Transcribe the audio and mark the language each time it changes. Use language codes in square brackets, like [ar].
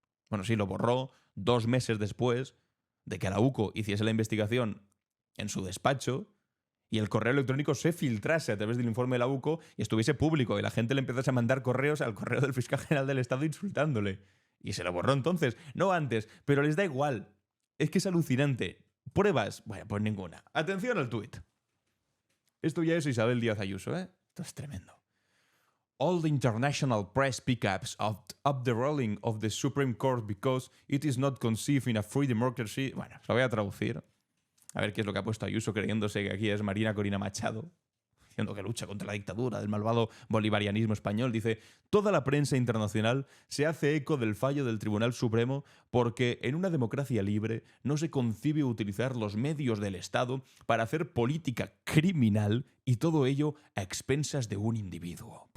[es] Bueno, sí, lo borró 2 meses después de que la UCO hiciese la investigación en su despacho y el correo electrónico se filtrase a través del informe de la UCO y estuviese público y la gente le empezase a mandar correos al correo del fiscal general del Estado insultándole. Y se lo borró entonces, no antes, pero les da igual. Es que es alucinante. ¿Pruebas? Bueno, pues ninguna. Atención al tuit. Esto ya es Isabel Díaz Ayuso, ¿eh? Esto es tremendo. [en] All the international press pickups up the rolling of the Supreme Court because it is not conceived in a free democracy. [es] Bueno, lo voy a traducir. A ver qué es lo que ha puesto Ayuso creyéndose que aquí es Marina Corina Machado, diciendo que lucha contra la dictadura del malvado bolivarianismo español. Dice, toda la prensa internacional se hace eco del fallo del Tribunal Supremo porque en una democracia libre no se concibe utilizar los medios del Estado para hacer política criminal y todo ello a expensas de un individuo.